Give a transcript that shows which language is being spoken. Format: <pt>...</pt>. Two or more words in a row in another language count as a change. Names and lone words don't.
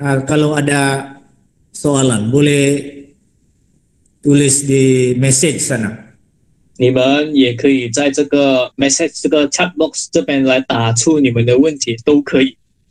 <ms>Kalau ada soalan, boleh tulis di message sana.</ms> <zh>你们也可以在这个 message 这个</zh> <en>chat box</en> <zh>这边来打出你们的问题，都可以。</zh>